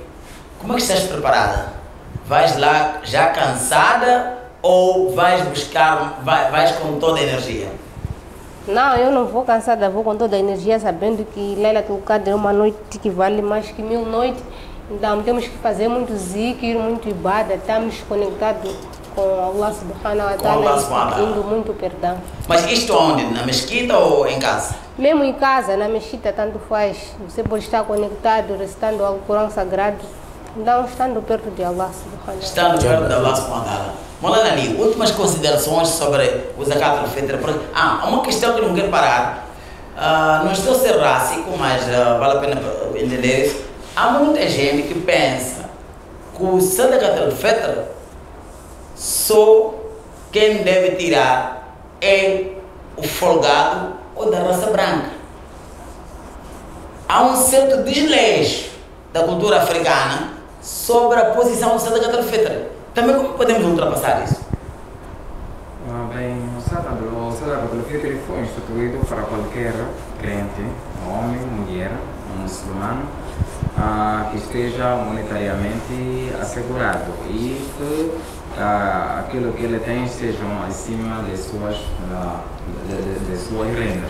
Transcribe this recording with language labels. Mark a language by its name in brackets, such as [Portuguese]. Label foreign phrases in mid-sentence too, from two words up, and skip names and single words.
[Portuguese] Como é que estás preparada? Vais lá já cansada ou vais buscar, vais com toda a energia? Não, eu não vou cansada, vou com toda a energia, sabendo que Laylatul Qadr é uma noite que vale mais que 1000 noites. Então temos que fazer muito zikr, muito ibada, estamos conectados com [Arabic] الله سبحانه وتعالى [Portuguese] e pedindo muito perdão. Mas isto onde? Na mesquita ou em casa? Mesmo em casa, na mesquita, tanto faz. Você pode estar conectado, recitando o Alcorão Sagrado, então estando perto de [Arabic] الله سبحانه وتعالى. [Portuguese] Estando perto de [Arabic] الله سبحانه وتعالى. [Portuguese] Maulana Ali, últimas considerações sobre o Zakat al-Fitr. Uma questão que não quero parar. Não estou a ser rássico, mas vale a pena entender isso. Há muita gente que pensa que o Sadakat al-Fitr só quem deve tirar é o folgado ou da raça branca. Há um certo desleixo da cultura africana sobre a posição do Sadakat al-Fitr. Também como podemos ultrapassar isso? Bem, o Sadakat al-Fitr foi instituído para qualquer crente, homem, mulher, muçulmano, que esteja monetariamente assegurado e que aquilo que ele tem estejam acima de suas rendas.